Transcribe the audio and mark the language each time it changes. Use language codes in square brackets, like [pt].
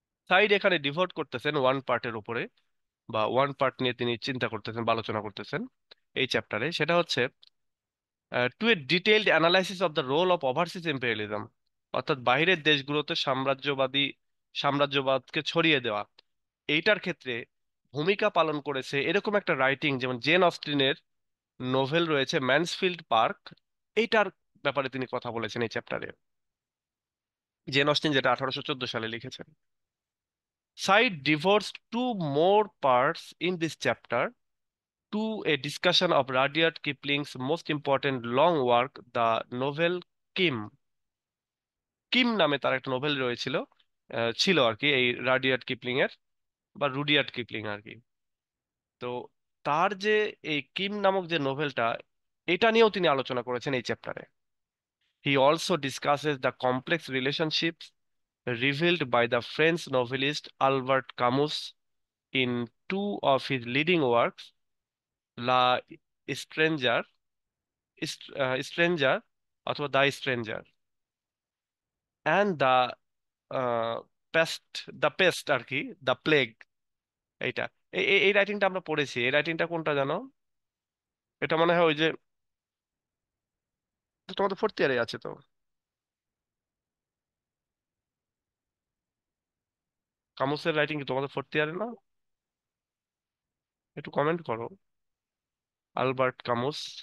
[bn] Side এখানে devote করতেছেন one পার্টের উপরে, বা ওয়ান পার্ট নিয়ে তিনি চিন্তা করতেছেন বা আলোচনা করতেছেন এই চ্যাপ্টারে, সেটা হচ্ছে [en] to a detailed analysis of the role of overseas imperialism, [bn] অর্থাৎ বাইরের দেশগুলোতে সাম্রাজ্যবাদকে ছড়িয়ে দেওয়া, এইটার ক্ষেত্রে ভূমিকা পালন করেছে এরকম একটা রাইটিং, যেমন জেন অস্টিনের নোভেল রয়েছে ম্যানসফিল্ড পার্ক। এইটার ব্যাপারে তিনি কথা বলেছেন এই চ্যাপ্টারে, জেন অস্টিন যেটা 1814 সালে লিখেছেন। [en] Said devotes two more parts in this chapter to a discussion of Rudyard Kipling's most important long work, the novel Kim. [bn] Kim নামে তার একটা নোভেল রয়েছিল, ছিল আর কি, এই রাডিয়ার্ড কিপলিং এর, বা রুডিয়ার্ড কিপলিং আর কি। তো তার যে এই কিম নামক যে নোভেলটা, এটা নিয়েও তিনি আলোচনা করেছেন এই চ্যাপ্টারে। [en] He also discusses the complex relationships revealed by the French novelist Albert Camus in two of his leading works, la stranger, stranger অথবা the stranger, and pest, the pest আর কি, the plague. [bn] এইটা, এই রাইটিংটা আমরা পড়েছি। এই রাইটিংটা কোনটা জানো? এটা মনে হয় ওই যে, তোমাদের ফোর্থ ইয়ারে আছে তো, কামুসের রাইটিং কি তোমাদের ফোর্থ ইয়ারে না? একটু কমেন্ট করো। আলবার্ট কামুস।